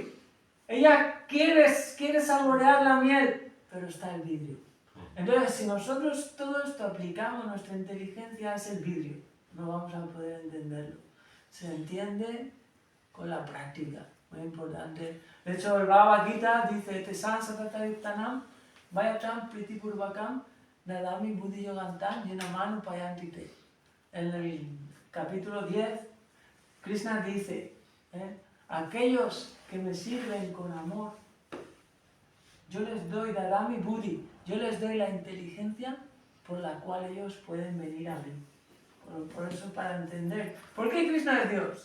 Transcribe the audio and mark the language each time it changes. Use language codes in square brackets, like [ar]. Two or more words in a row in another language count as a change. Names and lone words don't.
[es] Ella quiere saborear la miel, pero está el vidrio. Entonces, si nosotros todo esto aplicamos, nuestra inteligencia es el vidrio. No vamos a poder entenderlo. Se entiende con la práctica, muy importante. De hecho, el Bhagavad Gita dice, [sa] Tesan Satatayuttanam, Vayatam Pritipurvakam, Dadami Buddhi Yogantam, Yenamanu Payantite. [es] En el capítulo 10, Krishna dice, aquellos que me sirven con amor, yo les doy [sa] Dadami Buddhi, [es] yo les doy la inteligencia por la cual ellos pueden venir a mí. Por eso, para entender. ¿Por qué Krishna es Dios?